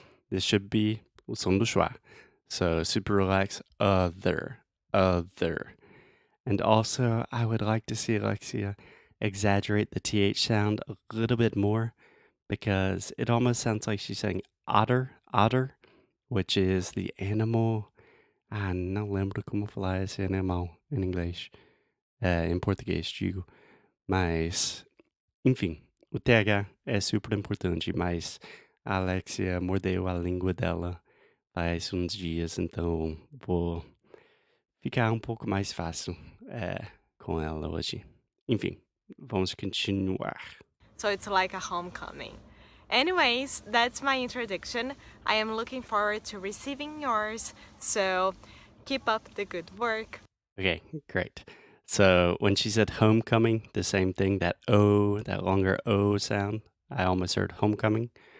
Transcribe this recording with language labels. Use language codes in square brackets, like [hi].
[en] This should be [pt] o som do [en] schwa. So super relaxed, other. And also, I would like to see Alexia exaggerate the TH sound a little bit more because it almost sounds like she's saying otter, which is the animal. [pt] Ah, não lembro como falar esse animal em inglês. Em português, digo. Mas, enfim, o TH é super importante, mas a Alexia mordeu a língua dela faz uns dias, então vou ficar um pouco mais fácil com ela hoje. Enfim, vamos continuar. [en] So it's like a homecoming. Anyways, that's my introduction. I am looking forward to receiving yours, so keep up the good work. Okay, great. So when she said homecoming, the same thing, that O, that longer O sound, I almost heard homecoming.